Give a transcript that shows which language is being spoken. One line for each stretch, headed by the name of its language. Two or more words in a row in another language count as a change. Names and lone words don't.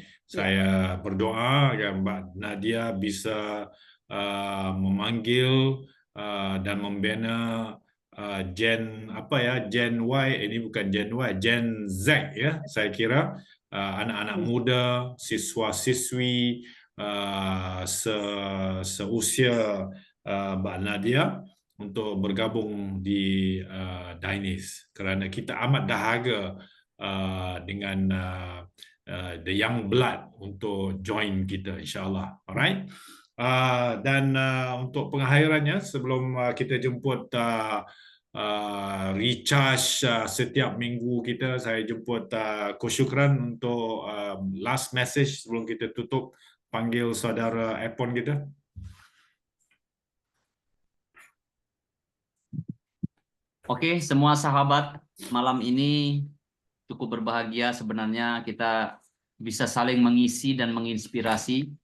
Indonesian: Saya berdoa ya Mbak Nadia bisa memanggil dan membina Gen Y, ini bukan Gen Y, Gen Z ya. Saya kira anak-anak muda, siswa-siswi seusia Mbak Nadia untuk bergabung di Danish,
Malay: kerana kita amat dahaga dengan
English: the young blood
Malay: untuk join kita insyaAllah. Alright. Dan untuk pengakhirannya sebelum kita jemput recharge setiap minggu kita, saya jemput Coach Syukran untuk
English: last message
Malay: sebelum kita tutup, panggil saudara Epon kita.
Indonesian: Oke, semua sahabat, malam ini cukup berbahagia sebenarnya kita bisa saling mengisi dan menginspirasi.